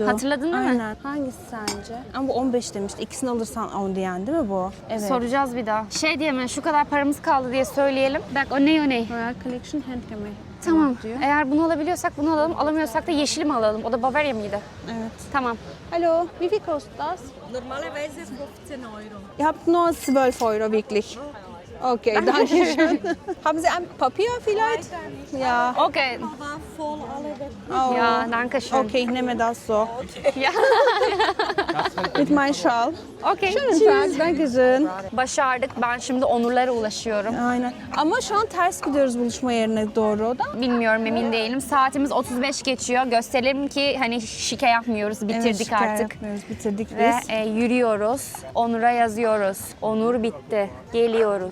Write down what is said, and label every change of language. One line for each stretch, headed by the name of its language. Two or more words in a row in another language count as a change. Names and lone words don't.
Turkish: Hatırladın değil mi? Aynen. Hangisi sence? Ama bu 15 demişti. İkisini alırsan 10 diyen değil mi bu? Evet. Soracağız bir daha. Şey diye mi? Şu kadar paramız kaldı diye söyleyelim. Bak o ne o ne? Royal Collection Handcreme. Tamam. diyor. Eğer bunu alabiliyorsak bunu alalım. Alamıyorsak da yeşili mi alalım? O da Bavaria mıydı? Evet. Tamam.
German: Hallo, wie viel kostet das? Normalerweise 15 Euro. Ihr habt nur 12 Euro wirklich. Okay, danke schön. Haben Sie ein Papier vielleicht? Ja. Okay. War voll alle weg. Oh. Ja, danke schön. Okay, ich nehme das so. Ya. Mit meinem Schal. Okay. Schönen Tag, danke schön.
Turkish: Başardık. Ben şimdi Onurlara ulaşıyorum. Aynen. Ama şu an ters gidiyoruz buluşma yerine doğru da. Bilmiyorum emin değilim. Saatimiz 35 geçiyor. Gösterelim ki hani şike yapmıyoruz. Bitirdik Evet, şikayet artık. yapmıyoruz, bitirdik Ve biz. yürüyoruz. Onur'a yazıyoruz. Onur bitti. Geliyoruz.